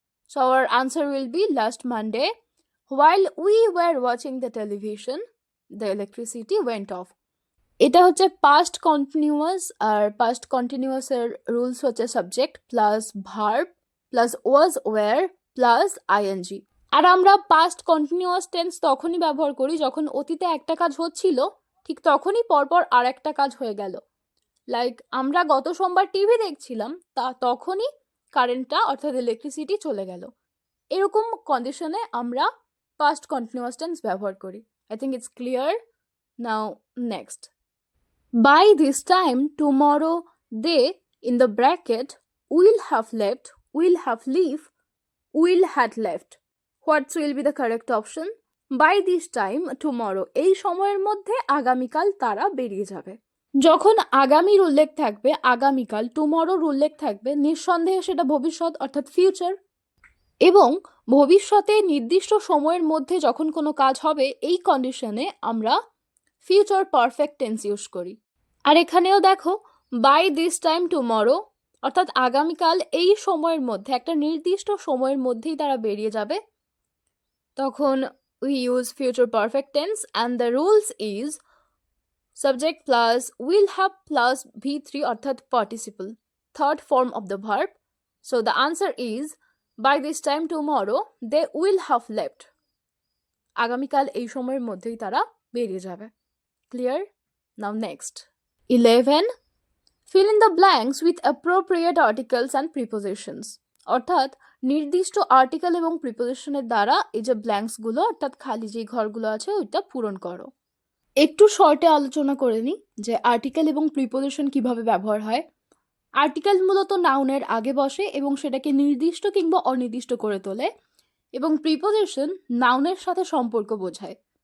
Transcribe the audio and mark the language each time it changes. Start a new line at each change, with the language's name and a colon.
English: So our answer will be last Monday while we were watching the television the electricity went off.
Bangla: এটা হচ্ছে past continuous, আর past কন্টিনিউয়াসের rules হচ্ছে
English: Subject plus verb plus was were plus ING.
Bangla: আর আমরা past continuous tense তখনই ব্যবহার করি যখন অতীতে একটা কাজ হচ্ছিল ঠিক তখনই পরপর আর একটা কাজ হয়ে গেল। লাইক আমরা গত সোমবার টিভি দেখছিলাম, তখনই কারেন্টটা অর্থাৎ ইলেকট্রিসিটি চলে গেল। এরকম কন্ডিশনে আমরা past continuous tense ব্যবহার করি।
English: I think it's clear. Now next, by this time tomorrow they in the bracket will have left, will have leave, will had left. What will be the correct option? By this time tomorrow
Bangla: এই সময়ের মধ্যে আগামীকাল তারা বেরিয়ে যাবে। যখন আগামীর উল্লেখ থাকবে আগামীকাল, টুমরোর উল্লেখ থাকবে নিঃসন্দেহে সেটা ভবিষ্যৎ অর্থাৎ ফিউচার, এবং ভবিষ্যতে নির্দিষ্ট সময়ের মধ্যে যখন কোনো কাজ হবে এই কন্ডিশনে আমরা ফিউচার পারফেক্ট টেন্স ইউজ করি। আর এখানেও দেখো বাই দিস টাইম টুমরো অর্থাৎ আগামীকাল এই সময়ের মধ্যে একটা নির্দিষ্ট সময়ের মধ্যেই তারা বেরিয়ে যাবে, তখন
English: We use future perfect tense and the rules is subject plus will have plus V3 অর্থাৎ participle, third form of the verb. So the answer is by this time tomorrow they will have left.
Bangla: আগামীকাল এই সময়ের মধ্যেই তারা বেরিয়ে যাবে।
English: Clear? Now next 11, fill in the blanks with appropriate articles and prepositions.
Bangla: অর্থাৎ নির্দিষ্ট আর্টিকেল এবং প্রিপোজিশনের দ্বারা এই যে ব্ল্যাঙ্কসগুলো অর্থাৎ খালি যে ঘরগুলো আছে ওইটা পূরণ করো। একটু শর্টে আলোচনা করে নিই যে আর্টিকেল এবং প্রিপোজিশন কিভাবে ব্যবহার হয়। আর্টিকেল মূলত নাউনের আগে বসে এবং সেটাকে নির্দিষ্ট কিংবা অনির্দিষ্ট করে তোলে, এবং প্রিপোজিশন নাউনের সাথে সম্পর্ক বোঝায়।